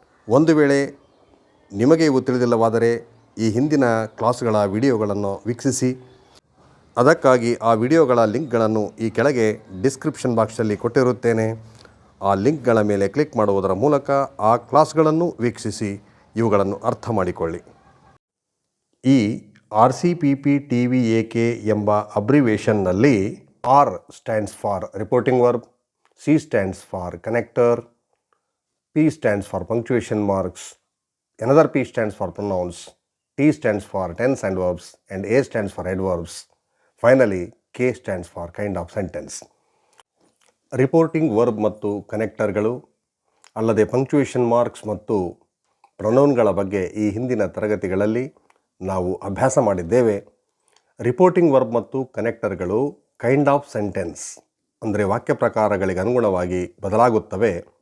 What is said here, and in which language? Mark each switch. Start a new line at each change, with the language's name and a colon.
Kannada: ಒಂದು ವೇಳೆ ನಿಮಗೆ ಇವು ತಿಳಿದಿಲ್ಲವಾದರೆ ಈ ಹಿಂದಿನ ಕ್ಲಾಸ್ಗಳ ವಿಡಿಯೋಗಳನ್ನು ವೀಕ್ಷಿಸಿ. ಅದಕ್ಕಾಗಿ ಆ ವಿಡಿಯೋಗಳ ಲಿಂಕ್ಗಳನ್ನು ಈ ಕೆಳಗೆ ಡಿಸ್ಕ್ರಿಪ್ಷನ್ ಬಾಕ್ಸಲ್ಲಿ ಕೊಟ್ಟಿರುತ್ತೇನೆ. ಆ ಲಿಂಕ್ಗಳ ಮೇಲೆ ಕ್ಲಿಕ್ ಮಾಡುವುದರ ಮೂಲಕ ಆ ಕ್ಲಾಸ್ಗಳನ್ನು ವೀಕ್ಷಿಸಿ ಇವುಗಳನ್ನು ಅರ್ಥ ಮಾಡಿಕೊಳ್ಳಿ. ಈ RCPP-TV-AK ಎಂಬ ಅಬ್ರಿವೇಷನ್ನಲ್ಲಿ
English: R stands for reporting verb, C stands for connector, P stands for punctuation marks, another P stands for pronouns, T stands for tense and verbs, and A stands for adverbs. Finally, K stands for kind of sentence.
Kannada: Reporting verb ಮತ್ತು ಕನೆಕ್ಟರ್ಗಳು ಅಲ್ಲದೆ punctuation marks ಮತ್ತು ಪ್ರೊನೌನ್ಗಳ ಬಗ್ಗೆ ಈ ಹಿಂದಿನ ತರಗತಿಗಳಲ್ಲಿ ನಾವು ಅಭ್ಯಾಸ ಮಾಡಿದ್ದೇವೆ. ರಿಪೋರ್ಟಿಂಗ್ ವರ್ಬ್ ಮತ್ತು ಕನೆಕ್ಟರ್ಗಳು ಕೈಂಡ್ ಆಫ್ ಸೆಂಟೆನ್ಸ್ ಅಂದರೆ ವಾಕ್ಯ ಪ್ರಕಾರಗಳಿಗೆ ಅನುಗುಣವಾಗಿ ಬದಲಾಗುತ್ತವೆ.